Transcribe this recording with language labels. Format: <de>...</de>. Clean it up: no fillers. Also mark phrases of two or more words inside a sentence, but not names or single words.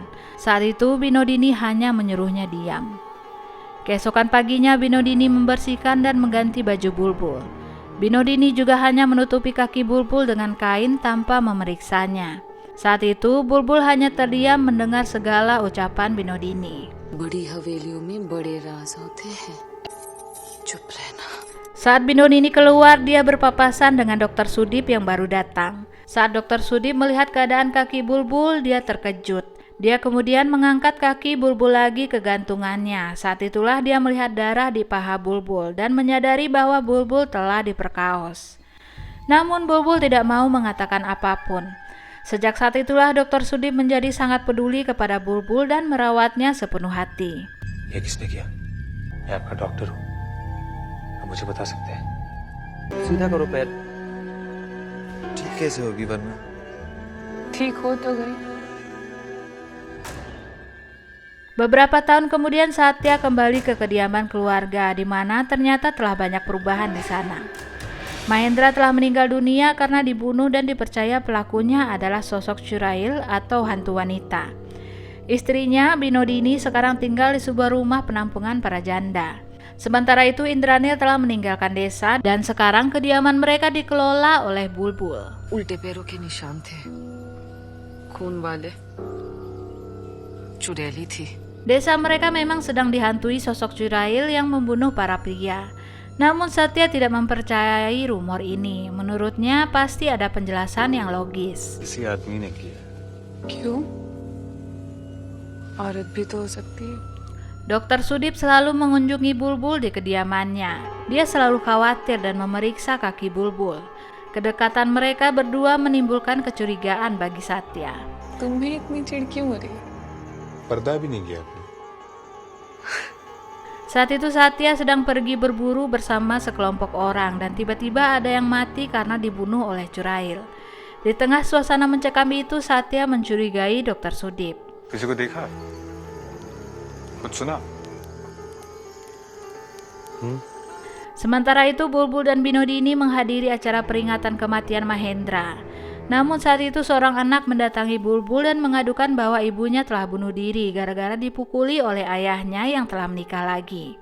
<id>Saat itu Binodini hanya menyuruhnya diam. Keesokan paginya Binodini membersihkan dan mengganti baju Bulbul. Binodini juga hanya menutupi kaki Bulbul dengan kain tanpa memeriksanya. Saat itu Bulbul hanya terdiam mendengar segala ucapan Binodini.</id> <hi>बड़ी हवेलियों में बड़े राज होते हैं. चुप रहना.</hi> <id>Saat Binodini keluar, dia berpapasan dengan Dr. Sudip yang baru datang. Saat Dr. Sudip melihat keadaan kaki Bulbul, dia terkejut. Dia kemudian mengangkat kaki Bulbul lagi ke gantungannya. Saat itulah dia melihat darah di paha Bulbul dan menyadari bahwa Bulbul telah diperkaos. Namun Bulbul tidak mau mengatakan apapun. Sejak saat itulah Dr. Sudip menjadi sangat peduli kepada Bulbul dan merawatnya sepenuh hati.</id> <hi>ये किसने किया? मैं आपका डॉक्टर हूँ. आप मुझे बता सकते हैं? सीधा करो पैर. ठीक कैसे होगी वरना? ठीक हो तो गई.</hi> <id>Beberapa tahun kemudian Satya kembali ke kediaman keluarga, di mana ternyata telah banyak perubahan di sana. Mahendra telah meninggal dunia karena dibunuh dan dipercaya pelakunya adalah sosok Churail atau hantu wanita. Istrinya, Binodini, sekarang tinggal di sebuah rumah penampungan para janda. Sementara itu Indranil telah meninggalkan desa dan sekarang kediaman mereka dikelola oleh Bulbul.</id> <hi>उल्टे पैरों के निशान थे. खून वाले. चुड़ैली थी.</hi> <id>Desa mereka memang sedang dihantui sosok Churail yang membunuh para pria. Namun Satya tidak mempercayai rumor ini. Menurutnya pasti ada penjelasan yang logis.</id> <hi>किसी आदमी ने किया. क्यों? औरत भी तो हो सकती है.</hi> <id>Dr. Sudip selalu mengunjungi Bulbul di kediamannya. Dia selalu khawatir dan memeriksa kaki Bulbul. Kedekatan mereka berdua menimbulkan kecurigaan bagi Satya.</id> <hi>तुम्हें इतनी चिढ़ क्यों हो रही है? पर्दा भी नहीं किया आपने.</hi> <id>Saat itu Satya sedang pergi berburu bersama sekelompok orang dan tiba-tiba ada yang mati karena dibunuh oleh Churail. Di tengah suasana mencekam itu Satya mencurigai Dr. Sudip.</id> <hi>किसी को देखा? कुछ सुना?</hi> <id>Sementara itu Bulbul dan Binodini menghadiri acara peringatan kematian Mahendra. Namun saat itu seorang anak mendatangi Bulbul dan mengadukan bahwa ibunya telah bunuh diri gara-gara dipukuli oleh ayahnya yang telah menikah lagi.</id>